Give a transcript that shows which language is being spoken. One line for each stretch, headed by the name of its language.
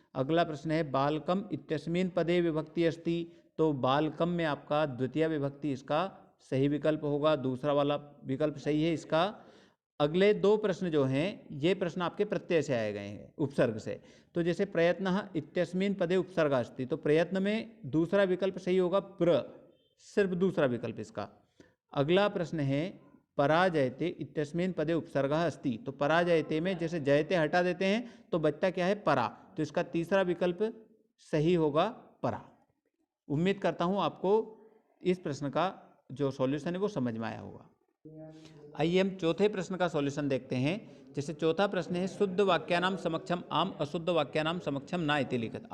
Hindi: अगला प्रश्न है
Sanskrit: बालकम इत्यस्मिन् पदे विभक्ति अस्ति,
Hindi: तो बालकम में आपका द्वितीय विभक्ति इसका सही विकल्प होगा, दूसरा वाला विकल्प सही है इसका। अगले दो प्रश्न जो हैं ये प्रश्न आपके प्रत्यय से आए गए हैं, उपसर्ग से। तो जैसे
Sanskrit: प्रयत्न इत्यस्मिन् पदे उपसर्ग अस्ति,
Hindi: तो प्रयत्न में दूसरा विकल्प सही होगा प्र, सिर्फ दूसरा विकल्प इसका। अगला प्रश्न है
Sanskrit: पराजयते इत्यस्मिन् पदे उपसर्गः अस्ति।
Hindi: तो पराजयते में जैसे जयते हटा देते हैं तो बचता क्या है, परा। तो इसका तीसरा विकल्प सही होगा परा। उम्मीद करता हूँ आपको इस प्रश्न का जो सॉल्यूशन है वो समझ में आया होगा। आइए हम चौथे प्रश्न का सॉल्यूशन देखते हैं। जैसे चौथा प्रश्न है
Sanskrit: शुद्ध वाक्यानाम समक्षम आम अशुद्ध वाक्यानाम समक्षम ना इति लिखित।